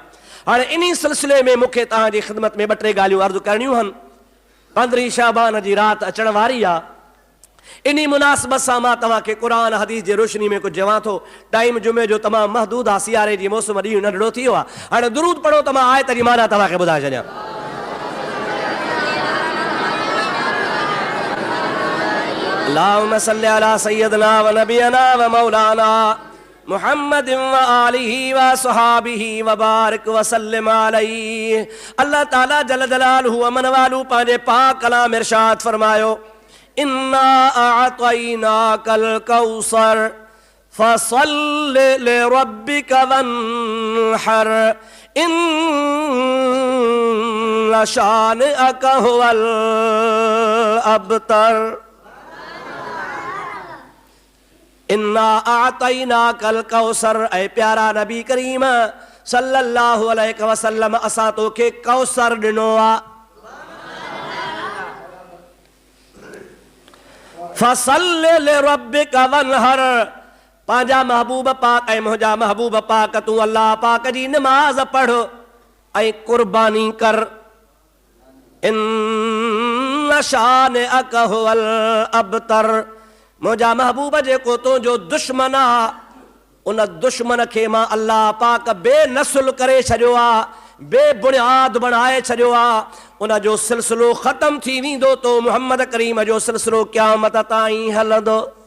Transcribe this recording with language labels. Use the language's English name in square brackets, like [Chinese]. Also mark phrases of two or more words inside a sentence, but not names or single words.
[Sindhi] हाणे इन सिलसिले में मूंखे तव्हांजी ख़िदमत में ॿ टे ॻाल्हियूं अर्ज़ु करणियूं आहिनि। 15 शाबान जी राति अचण वारी आहे। इन मुनासिबत सां मां तव्हांखे क़ुरान हदीस जे रोशनी में कुझु चवां थो। टाइम जुमे जो तमामु महदूद आहे, सियारे जी मौसम ॾींहुं नंढड़ो थी वियो आहे। हाणे दुरूद पढ़ो त मां आयत जी माना तव्हांखे ॿुधाए छॾियां। [Arabic] اللهم صل على سيدنا ونبينا ومولانا محمد وآله وصحابه وبارك وسلم عليه. [Sindhi] अल्लाह ताला [Arabic] جل جلاله [Sindhi] अमन वालू पंहिंजे पाक कलाम इरशाद फरमायो, [Arabic] إنا أعطيناك الكوثر فصل لربك وانحر إن شانئك هو الأبتر. إنا أعطيناك الكوثر, [Sindhi] ऐ प्यारा नबी करीम [Arabic] صلى الله عليه وسلم [Sindhi] असां तोखे कौसर ॾिनो आहे। [Arabic] فصل لربك وانحر, [Sindhi] पंहिंजा महबूब पाक ऐं मुंहिंजा महबूब पाक तूं अल्लाह पाक जी नमाज़ पढ़ ऐं कुर्बानी कर। [Arabic] إن شانئك هو الأبتر, [Sindhi] मुंहिंजा महबूब जेको तुंहिंजो दुश्मन आहे उन दुश्मन खे मां अल्लाह पाक बेनसुल करे छॾियो आहे, बेबुनियाद बणाए छॾियो आहे। उन जो सिलसिलो ख़तम थी वेंदो तो मुहम्मद करीम जो सिलसिलो क़यामत ताईं हलंदो।